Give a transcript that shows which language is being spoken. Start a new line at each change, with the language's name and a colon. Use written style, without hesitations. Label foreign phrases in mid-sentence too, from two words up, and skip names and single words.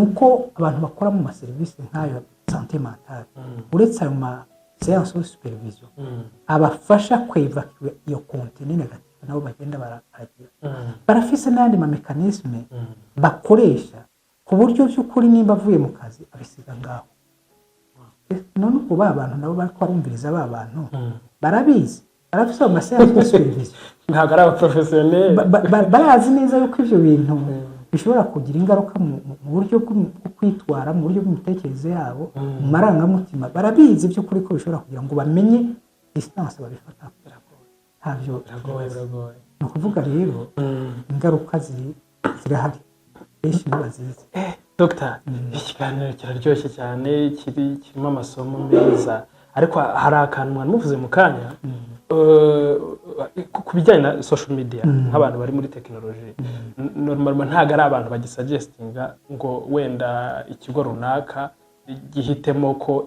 Rundi: uko abantu bakora mu maserivisi nk'ayo
French: santé mentale
Rundi: uretse ayo ma
French: séance de supervision
Rundi: abafasha kwevacuer iyo konteri negative nabo bagenda baragira barafise n'andi ma mécanisme bakoresha ku buryo by'ukuri nimba avuye mu kazi abisiga ngaho none uko ba bantu nabo bariko barumviriza ba bantu barabizi barafise mu
French: séance de supervision
Rundi: ntabwo ari abaprofesiyoneri barazi neza yuko ivyo bintu bishobora kugira ingaruka mu buryo bwo kwitwara mu buryo bw'imitekerereze yabo mu marangamutima barabizi by'ukuri ko bishobora kugira ngo bamenye distance babifata ntavyo biragoye ni ukuvuga rero ingaruka zirahari benshi ntibazizi Dr. ikiganiro kiraryoshye cyane kirimo amasomo meza ariko hari akantu mwari muvuze mu kanya ku bijyanye na
English: social media
Rundi: nk'abantu bari muri tekinoloji normalement ntabwo ari abantu bagisuggestinga ngo wenda ikigo runaka gihitemo ko